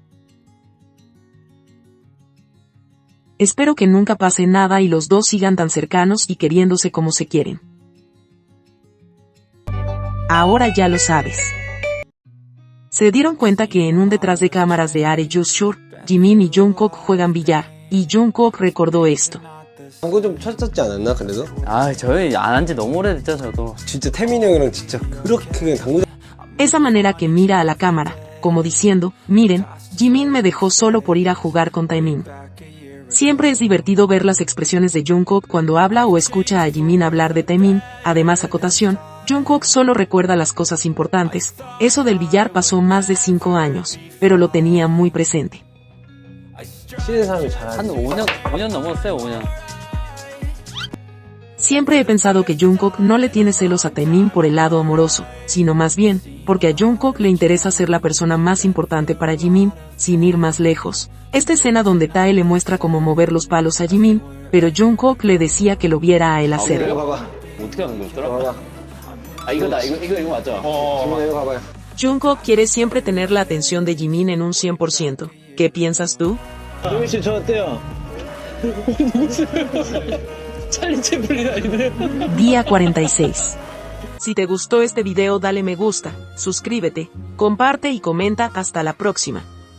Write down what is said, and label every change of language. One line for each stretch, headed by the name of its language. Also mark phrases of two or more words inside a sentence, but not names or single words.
Spanish: Espero que nunca pase nada y los dos sigan tan cercanos y queriéndose como se quieren. Ahora ya lo sabes. Se dieron cuenta que en un detrás de cámaras de Are You Sure, Jimin y Jungkook juegan billar, y Jungkook recordó esto.
Korean: 광고 좀 쳤었지 않았나 그래도? 아, 저희 안 한 지 너무 오래됐죠, 저도. 진짜 태민이 형이랑 진짜 그렇게 그냥 당구장
Spanish: Esa manera que mira a la cámara, como diciendo, miren, Jimin me dejó solo por ir a jugar con Taemin. Siempre es divertido ver las expresiones de Jungkook cuando habla o escucha a Jimin hablar de Taemin. Además, acotación, Jungkook solo recuerda las cosas importantes. Eso del billar pasó más de 5 años, pero lo tenía muy presente.
Korean: 치는 사람이 잘하는 한 5년 넘었어요, 5년.
Spanish: Siempre he pensado que Jungkook no le tiene celos a Taemin por el lado amoroso, sino más bien, porque a Jungkook le interesa ser la persona más importante para Jimin, sin ir más lejos. Esta escena donde Tae le muestra cómo mover los palos a Jimin, pero Jungkook le decía que lo viera a él
Korean: 이거
Spanish: hacerlo.
Korean: 봐봐 어떻게 하는 거였더라? 봐봐 아, 이거다. 이거 맞죠? 지민아 이거 봐봐요
Spanish: Jungkook quiere siempre tener la atención de Jimin en un 100%. ¿Qué piensas tú?
Korean: 조민 씨, 저 어때요? 찰리 채플린 아니네.
Spanish: Día 46. Si te gustó este video dale me gusta, suscríbete, comparte y comenta. Hasta la próxima.